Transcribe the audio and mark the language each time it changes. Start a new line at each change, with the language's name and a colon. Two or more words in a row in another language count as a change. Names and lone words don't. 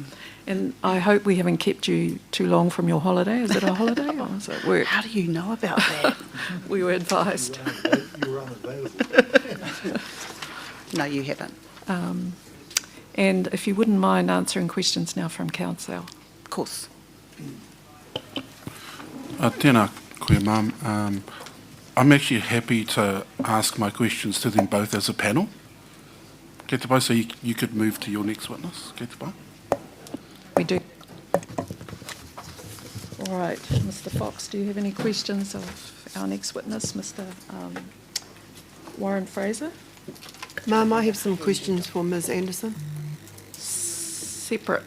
English: And I hope we haven't kept you too long from your holiday. Is it a holiday or is it work? How do you know about that? We were advised. You were unavailable. No, you haven't. And if you wouldn't mind answering questions now from Council. Of course.
Māori: Tēnā koe, Mum.
English: I'm actually happy to ask my questions to them both as a panel.
Māori: Kei te pai,
English: so you could move to your next witness.
Māori: Kei te pai.
English: We do. All right, Mr. Fox, do you have any questions of our next witness, Mr. Warren Fraser? Ma'am, I have some questions for Ms. Anderson. Separate?